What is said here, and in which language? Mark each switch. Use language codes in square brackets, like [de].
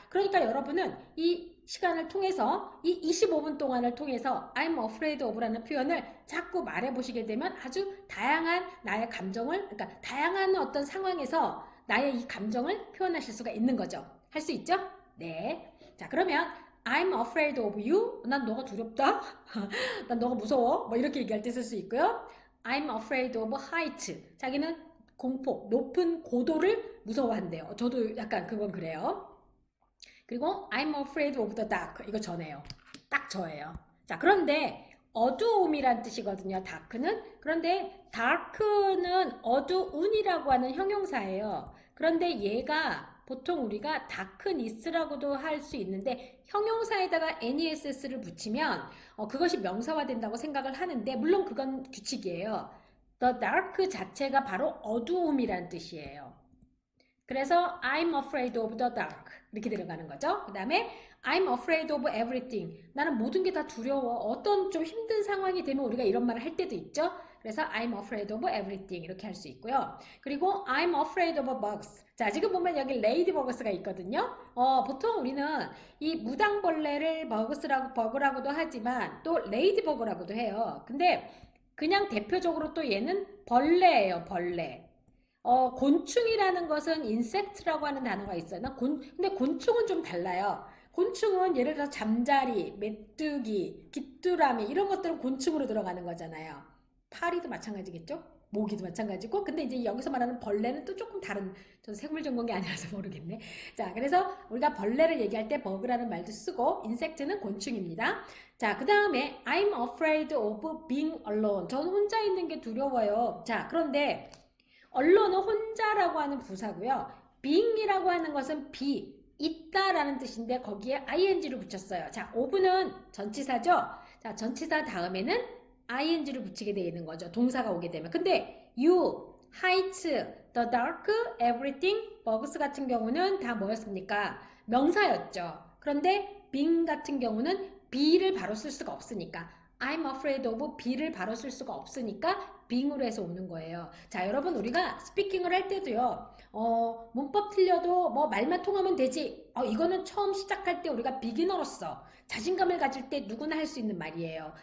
[ko] 그러니까 여러분은 이 시간을 통해서, 이 25분 동안을 통해서 [en] I'm afraid of [ko] 라는 표현을 자꾸 말해보시게 되면 아주 다양한 나의 감정을, 그러니까 다양한 어떤 상황에서 나의 이 감정을 표현하실 수가 있는 거죠. 할 수 있죠? 네. 자, 그러면 [en] I'm afraid of you. [ko] 난 너가 두렵다. 난 너가 무서워. 뭐 이렇게 얘기할 때 쓸 수 있고요. [en] I'm afraid of height. [ko] 자기는 공포, 높은 고도를 무서워한대요. 저도 약간 그건 그래요. 그리고 [en] I'm afraid of the dark. [ko] 이거 저네요. 딱 저예요. 자, 그런데 어두움이란 뜻이거든요. dark는. 그런데 dark는 어두운이라고 하는 형용사예요. 그런데 얘가 보통 우리가 darkness라고도 할 수 있는데 형용사에다가 ness를 붙이면 그것이 명사화 된다고 생각을 하는데 물론 그건 규칙이에요. [en] The dark [ko] 자체가 바로 어두움이란 뜻이에요. 그래서 [en] I'm afraid of the dark [ko] 이렇게 들어가는 거죠. 그 다음에 [en] I'm afraid of everything. [ko] 나는 모든 게 다 두려워. 어떤 좀 힘든 상황이 되면 우리가 이런 말을 할 때도 있죠. 그래서 [en] I'm afraid of everything [ko] 이렇게 할 수 있고요. 그리고 [en] I'm afraid of bugs. [ko] 자, 지금 보면 여기 레이디버그스가 있거든요. 보통 우리는 이 무당벌레를 버그라고도 하지만 또 레이디버그라고도 해요. 근데 그냥 대표적으로 또 얘는 벌레예요, 벌레. 곤충이라는 것은 insect라고 하는 단어가 있어요. 근데 곤충은 좀 달라요. 곤충은 예를 들어서 잠자리, 메뚜기, 귀뚜라미 이런 것들은 곤충으로 들어가는 거잖아요. 파리도 마찬가지겠죠? 모기도 마찬가지고 근데 이제 여기서 말하는 벌레는 또 조금 다른 전 생물 전공이 아니라서 모르겠네. 자, 그래서 우리가 벌레를 얘기할 때 버그라는 말도 쓰고 인섹트는 곤충입니다. 자, 그 다음에 [en] I'm afraid of being alone. [ko] 저는 혼자 있는 게 두려워요. 자, 그런데 allone은 혼자라고 하는 부사고요. being이라고 하는 것은 있다라는 뜻인데 거기에 ing를 붙였어요. 자, of는 전치사죠. 자, 전치사 다음에는 ing를 붙이게 되어 있는 거죠. 동사가 오게 되면. 근데 you, height, the dark, everything, bugs 같은 경우는 다 뭐였습니까? 명사였죠. 그런데 being 같은 경우는 be를 바로 쓸 수가 없으니까 [en] I'm afraid of be [ko] 를 바로 쓸 수가 없으니까 being으로 해서 오는 거예요. 자, 여러분 우리가 스피킹을 할 때도요. 문법 틀려도 뭐 말만 통하면 되지. 이거는 처음 시작할 때 우리가 비기너로서 자신감을 가질 때 누구나 할 수 있는 말이에요.